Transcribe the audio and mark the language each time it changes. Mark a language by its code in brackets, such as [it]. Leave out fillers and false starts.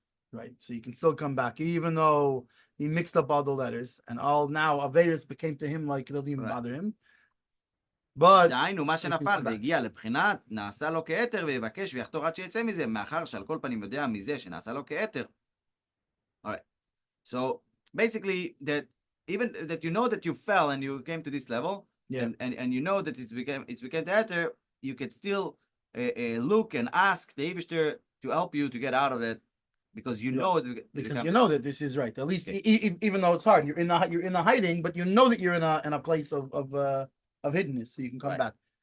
[en] Right, so you can still come back, even though he mixed up all the letters, and all now Averis became to him like it doesn't even bother him. But [he] דהיינו, מה שנפל והגיע לבחינת, נעשה לו כתר ויבקש ויחתור עד שיצא מזה, מאחר שעל כל פנים יודע מזה שנעשה לו כתר. [en] Alright, so basically that even that you know that you fell and you came to this level, and you know that it's became the you can still look and ask the Eibishter to help you to get out of it. Because you know that this is right. At least even though it's hard, you're in the hiding, but you know that you're in a place of hiddenness, so you can come back.